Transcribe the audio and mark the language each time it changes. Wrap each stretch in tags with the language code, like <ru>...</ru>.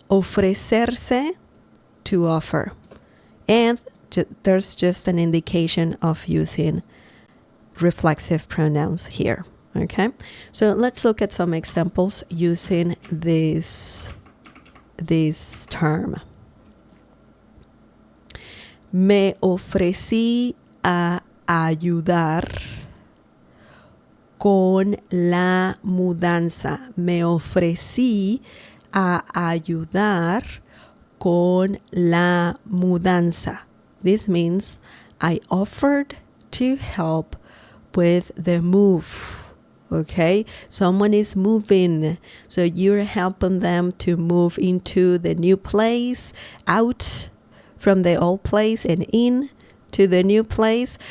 <en>Ofrecerse, to offer. And there's just an indication of using reflexive pronouns here. Okay, so let's look at some examples using this term.</en> <es>Me ofrecí a ayudar con la mudanza. Me ofrecí a ayudar con la mudanza.</es> <en>This means I offered to help with the move. Okay, someone is moving, so you're helping them to move into the new place, out from the old place and in to the new place.</en>